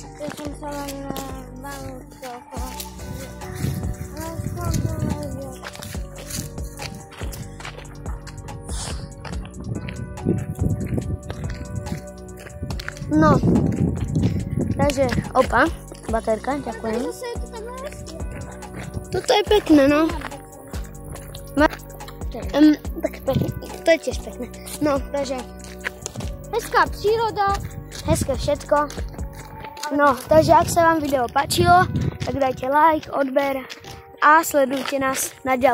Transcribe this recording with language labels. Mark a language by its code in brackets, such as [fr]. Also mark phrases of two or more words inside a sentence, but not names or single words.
[cs] Já jsem se len bavil toho. No, takže opa, [sk] baterka, ďakujem. [cs] Zase je to takhle hezky. [sk] Toto je pekné, no. Tak pekné, to je tiež pekné. No, takže Hezká příroda. hezké všetko. No, takže ak sa vám video páčilo, tak dajte like, odber a sledujte nás naďalej.